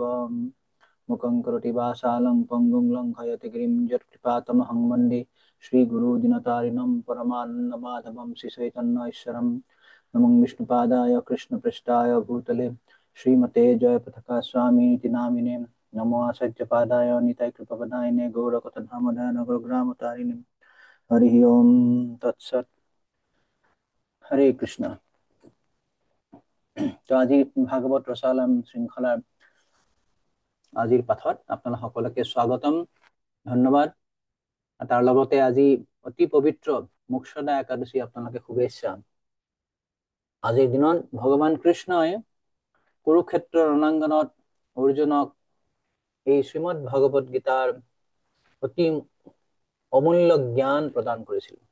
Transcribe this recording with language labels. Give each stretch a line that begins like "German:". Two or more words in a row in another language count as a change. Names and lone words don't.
Sanskrit: मुखं करोति वाचालं पङ्गुं लङ्घयति गिरिं यत्कृपातमहं वन्दे श्रीगुरुदिनतारिणं परमानन्दमाधवं श्रीचैतन्यैश्वरम्। नमो विष्णुपादाय कृष्णपृष्ठाय भूतले श्रीमते जयपताका स्वामीति नामिने नमो आचार्यपादाय निताय गौरकथामदाय नगरग्रामतारिणे हरि ओम तत्सत।
Assamese: হরে কৃষ্ণ। তো আজি ভাগৱত ৰসালম শৃংখলাৰ আজিৰ পাঠত আপোনালোক সকলোকে স্বাগতম, ধন্যবাদ। তাৰ লগতে আজি অতি পবিত্ৰ মোক্ষদা একাদশী আপোনালোকে শুভেচ্ছা। আজিৰ দিনত ভগৱান কৃষ্ণই কুৰুক্ষেত্ৰ ৰণাংগনত অৰ্জুনক এই শ্ৰীমদ ভাগৱত গীতাৰ অতি অমূল্য জ্ঞান প্ৰদান কৰিছিল।